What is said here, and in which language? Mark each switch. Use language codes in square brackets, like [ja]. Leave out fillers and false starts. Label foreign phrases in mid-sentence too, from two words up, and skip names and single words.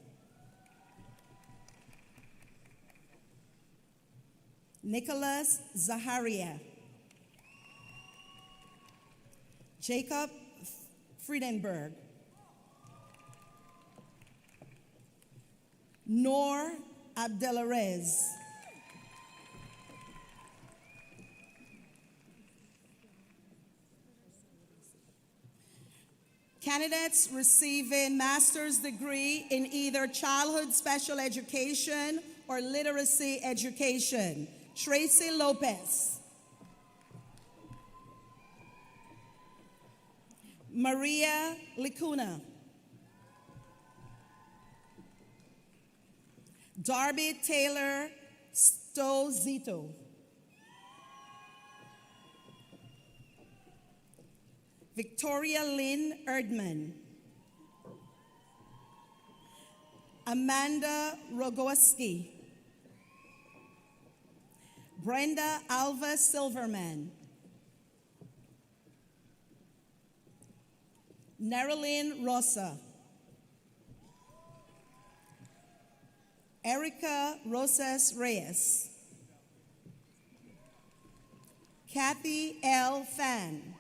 [en] Nicholas Zaharia. Jacob Friedenberg. Noor Abdelarez. Candidates receiving master's degree in either childhood special education or literacy education. Tracy Lopez. Maria Licuna. Darby Taylor Stozito. Victoria Lynn Erdman. Amanda Rogoski. Brenda Alva Silverman. Nerilyn Rosa. Erica Rosas Reyes. Kathy L. Fan.